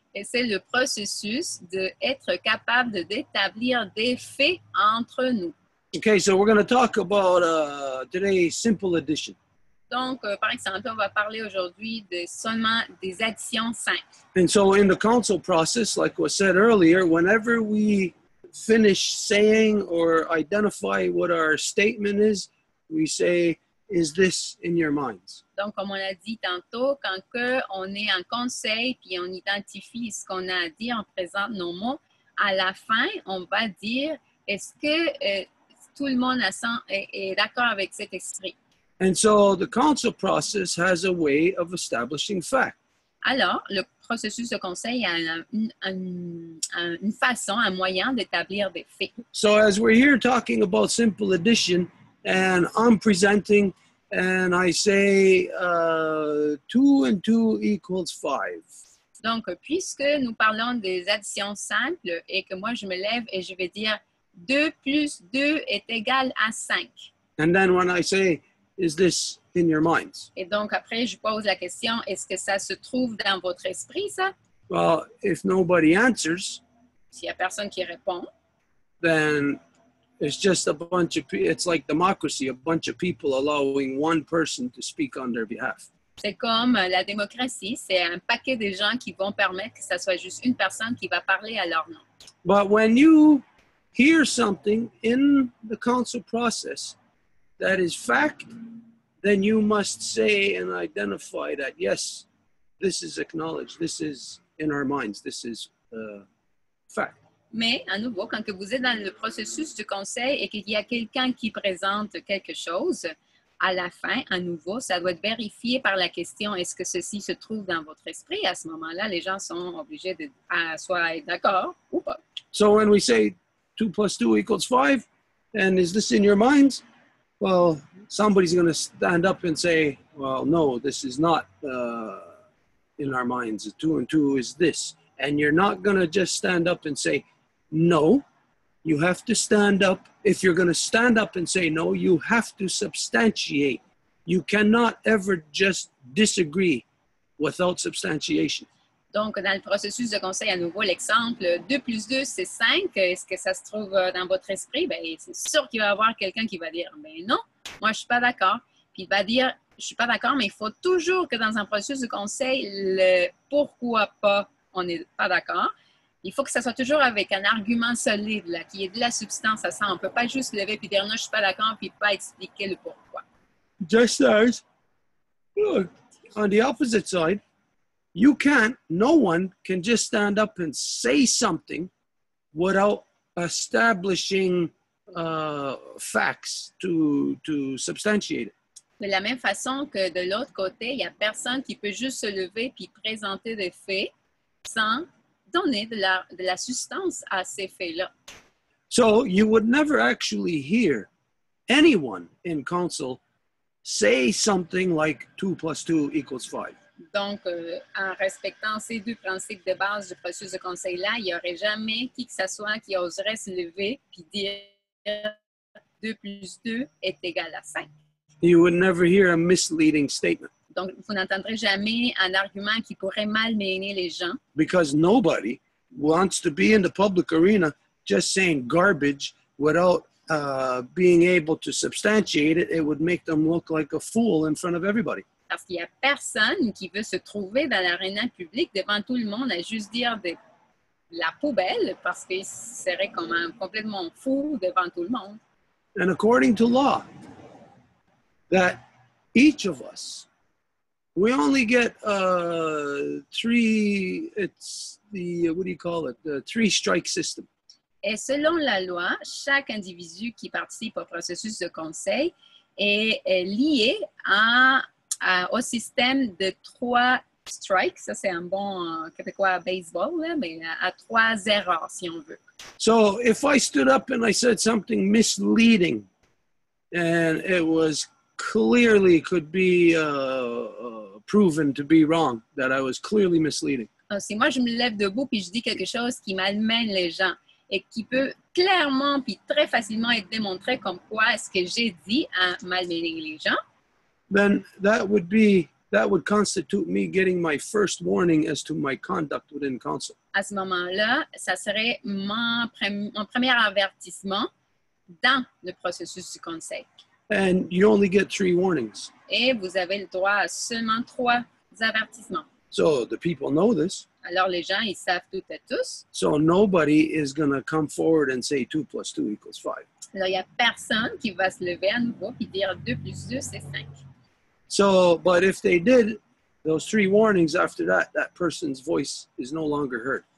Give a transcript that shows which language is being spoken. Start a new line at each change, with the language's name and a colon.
French: Et c'est le processus d'être capable d'établir des faits entre nous.
English: Okay, so we're going to talk about today's simple addition.
French: Donc, par exemple, on va parler aujourd'hui seulement des additions simples.
English: And so in the council process, like was said earlier, whenever we finish saying or identify what our statement is, we say, is this in your minds?
French: Donc, comme on l'a dit tantôt, quand on est en conseil puis on identifie ce qu'on a à dire, on présente nos mots, à la fin, on va dire, est-ce que tout le monde est d'accord avec cet esprit?
English: And so the council process has a way of establishing fact.
French: Alors, le processus de conseil a une façon, un moyen d'établir des faits.
English: So as we're here talking about simple addition, and I'm presenting, and I say 2 and 2 equals 5.
French: Donc, puisque nous parlons des additions simples et que moi je me lève et je vais dire 2 plus 2 est égal à 5.
English: And then when I say, is this in your minds?
French: Et donc, après, je pose la question, est-ce que ça se trouve dans votre esprit, ça?
English: Well, if nobody answers,
French: S'il n'y a personne qui répond,
English: then it's just a bunch of it's like democracy, a bunch of people allowing one person to speak on their behalf.
French: c'est comme la démocratie, c'est un paquet de gens qui vont permettre que ça soit juste une personne qui va parler à leur nom.
English: But when you hear something in the council process that is fact, then you must say and identify that, yes, this is acknowledged, this is in our minds, this is fact.
French: Mais, à nouveau, quand que vous êtes dans le processus du conseil et qu'il y a quelqu'un qui présente quelque chose, à la fin, à nouveau, ça doit être vérifié par la question, est-ce que ceci se trouve dans votre esprit? À ce moment-là, les gens sont obligés de soit être d'accord ou pas.
English: So when we say 2 plus 2 equals 5, and is this in your minds? Well, somebody's going to stand up and say, well, no, this is not in our minds. 2 and 2 is this. And you're not going to just stand up and say, no, you have to stand up. If you're going to stand up and say no, you have to substantiate. You cannot ever just disagree without substantiation.
French: Donc, dans le processus de conseil, à nouveau, l'exemple 2 plus 2, c'est 5. Est-ce que ça se trouve dans votre esprit? Bien, c'est sûr qu'il va y avoir quelqu'un qui va dire, ben non, moi, je ne suis pas d'accord. Puis il va dire, je ne suis pas d'accord, mais il faut toujours que dans un processus de conseil, le pourquoi pas, on n'est pas d'accord. Il faut que ça soit toujours avec un argument solide, là, qui ait de la substance à ça. On ne peut pas juste lever et dire, non, je ne suis pas d'accord, puis pas expliquer le pourquoi.
English: Just as, look, on the opposite side, no one can just stand up and say something without establishing facts to substantiate it.
French: De la même façon que de l'autre côté, il n'y a personne qui peut juste se lever puis présenter des faits sans donner de la substance à ces faits-là.
English: So you would never actually hear anyone in council say something like 2 plus 2 equals 5.
French: Donc, en respectant ces deux principes de base du processus de conseil-là, il n'y aurait jamais qui que ce soit qui oserait se lever puis dire 2 plus 2 est égal à 5.
English: You would never hear a misleading statement.
French: Donc, vous n'entendrez jamais un argument qui pourrait malmener les gens.
English: Because nobody wants to be in the public arena just saying garbage without being able to substantiate it. It would make them look like a fool in front of everybody.
French: Parce qu'il n'y a personne qui veut se trouver dans l'aréna publique devant tout le monde à juste dire de la poubelle parce qu'il serait comme complètement fou devant tout le monde.
English: And according to law, that each of us, we only get 3, it's the, what do you call it, the 3-strike system.
French: Et selon la loi, chaque individu qui participe au processus de conseil est lié au système de 3 strikes. Ça, c'est un bon québécois baseball, là, mais à 3 erreurs, si on veut.
English: So if I stood up and I said something misleading, and it was clearly could be proven to be wrong, that I was clearly misleading.
French: Donc, si moi, je me lève debout puis je dis quelque chose qui malmène les gens et qui peut clairement puis très facilement être démontré comme quoi ce que j'ai dit a malmené les gens,
English: then that would constitute me getting my first warning as to my conduct within council.
French: à ce moment-là, ça serait mon premier avertissement dans le processus du conseil.
English: And you only get 3 warnings.
French: Et vous avez le droit à seulement 3 avertissements.
English: So the people know this.
French: Alors, les gens, ils savent toutes et tous.
English: So nobody is going to come forward and say 2 plus 2 equals 5.
French: Alors, il n'y a personne qui va se lever à nouveau et dire 2 plus 2, c'est 5.
English: So, but if they did, those 3 warnings after that, that person's voice is no longer heard.